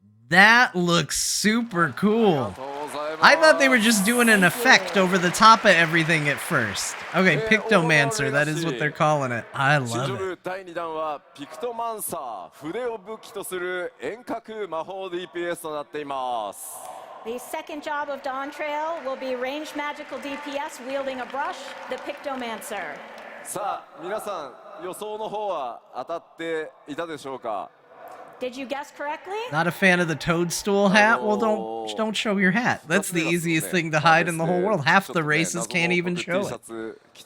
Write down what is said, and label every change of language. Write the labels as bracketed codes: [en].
[en] That looks super cool. I thought they were just doing an effect over the top of everything at first. Okay, Pictomancer, that is what they're calling it. I love it. [ja] 第2弾はピクトマンサー筆を武器とする遠隔魔法 DPS となっています [en] The second job of Dawn Trail will be ranged magical DPS wielding a brush, the Pictomancer. [ja] さあ皆さん予想の方は当たっていたでしょうか [en] Did you guess correctly? Not a fan of the toadstool hat? Well, don't show your hat. That's the easiest thing to hide in the whole world. Half the races can't even show it.